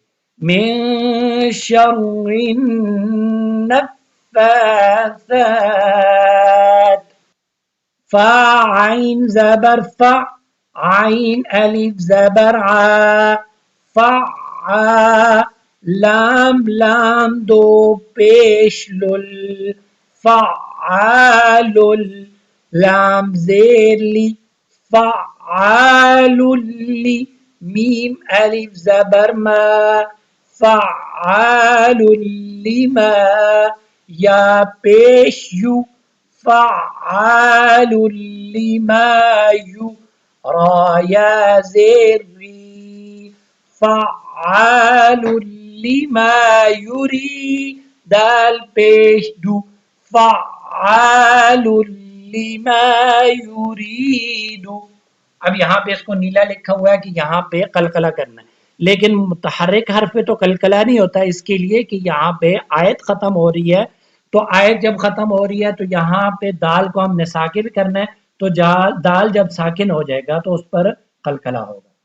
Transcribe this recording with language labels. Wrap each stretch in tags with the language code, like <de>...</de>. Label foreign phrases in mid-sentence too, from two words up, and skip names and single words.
<ar>من شر النفاثات</ar> <ur>فا عین زبر فا عین الف زبر ع فا لام لام دو پیش لل فعال لام زیر لی فعال لی میم الف زبر ما</ur> <ar>فعال لما</ar> <ur>یا پیش یو فعال لما یو را یا زیر ری</ur> <ar>فعال لما یری</ar> <ur>دال پیش دو</ur> <ar>فعال لما یرید.</ar> <ur>اب یہاں پہ اس کو نیلا لکھا ہوا ہے کہ یہاں پہ قلقلہ کرنا ہے لیکن متحرک حرف پہ تو قلقلہ نہیں ہوتا اس کے لیے کہ یہاں پہ آیت ختم ہو رہی ہے تو آیت جب ختم ہو رہی ہے تو یہاں پہ دال کو ہم نے ساکن کرنا ہے تو دال جب ساکن ہو جائے گا تو اس پر قلقلہ ہوگا.</ur>